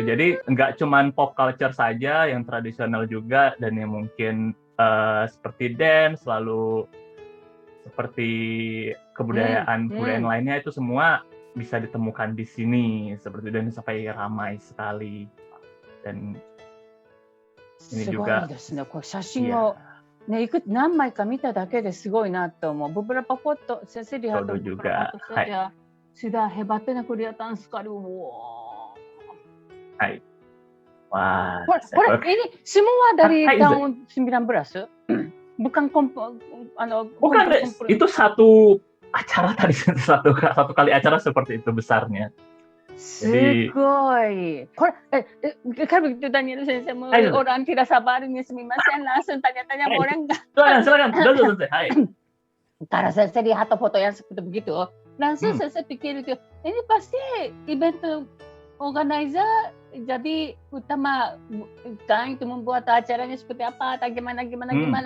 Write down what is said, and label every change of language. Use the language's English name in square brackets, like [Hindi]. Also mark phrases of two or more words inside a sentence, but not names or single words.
[Indonesian] Jadi nggak cuman [English] pop culture [Indonesian] saja, yang tradisional juga, dan yang mungkin seperti dance, lalu seperti kebudayaan lainnya, itu semua bisa ditemukan di sini. Seperti itu, dan sampai ramai sekali. Dan ini juga. [Japanese] 写真をね、いくつ何枚か見ただけですごいなと思う。ブブラパポット、セセリハとブブラパポット [Indonesian] sudah hebatnya kelihatan sekali. Wow. Hai. Wah. Ini semua dari Hai, tahun 19? Bukan Bukan, itu satu acara tadi, satu kali acara seperti itu besarnya. Jadi, [Japanese] すごい。 [Indonesian] これ、kalau begitu Daniel Sensei, orang tidak sabar ini, sumimasen, langsung tanya-tanya sama orang. silakan, selesai. Hai. Karena saya lihat foto yang seperti begitu, langsung saya pikir itu, ini pasti [English] event organizer, [Indonesian] jadi utama kan itu membuat acaranya seperti apa, atau gimana.